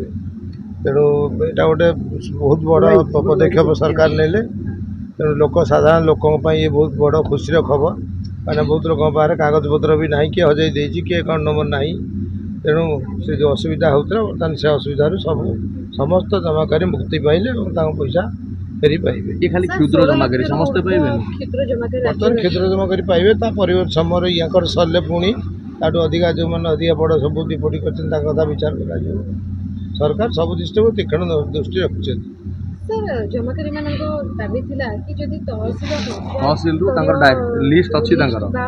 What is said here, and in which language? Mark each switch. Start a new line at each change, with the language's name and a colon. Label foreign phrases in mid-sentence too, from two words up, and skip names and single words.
Odia: ତେଣୁ ଏଇଟା ଗୋଟେ ବହୁତ ବଡ଼ ପଦକ୍ଷେପ ସରକାର ନେଲେ। ତେଣୁ ସାଧାରଣ ଲୋକଙ୍କ ପାଇଁ ଇଏ ବହୁତ ବଡ଼ ଖୁସିର ଖବର। କାରଣ ବହୁତ ଲୋକଙ୍କ ପାଖରେ କାଗଜପତ୍ର ବି ନାହିଁ, କିଏ ହଜାଇ ଦେଇଛି, କିଏ
English: account number
Odia: ନାହିଁ। ତେଣୁ ସେ ଯେଉଁ ଅସୁବିଧା ହେଉଥିଲା ବର୍ତ୍ତମାନ ସେ ଅସୁବିଧାରୁ ସମସ୍ତ ଜମାକାରୀ ମୁକ୍ତି ପାଇଲେ ଏବଂ ତାଙ୍କ ପଇସା ଫେରି ପାଇବେ। ଏ ଖାଲି କ୍ଷୁଦ୍ର ଜମାକାରୀ ସମସ୍ତେ ପାଇବେ ବର୍ତ୍ତମାନ କ୍ଷୁଦ୍ର ଜମାକାରୀ ପାଇବେ। ତା ପରିବର୍ତ୍ତେ ସମୟରେ ୟାଙ୍କର ସରିଲେ ପୁଣି ତାଠୁ ଅଧିକା ଯେଉଁମାନେ ଅଧିକା ବଡ଼ ସବୁ ଡିପୋଜିଟ୍ କରିଛନ୍ତି ତାଙ୍କ କଥା ବିଚାର କରାଯିବ। ସରକାର ସବୁ ଦୃଷ୍ଟିକୁ ତୀକ୍ଷ୍ଣ ଦୃଷ୍ଟି ରଖୁଛନ୍ତି। ଜମାକାରୀ ମାନଙ୍କ ଦାବି ଥିଲା କି ଯଦି ତହସିଲରୁ ତାଙ୍କର ଲିଷ୍ଟ ଅଛି ତାଙ୍କର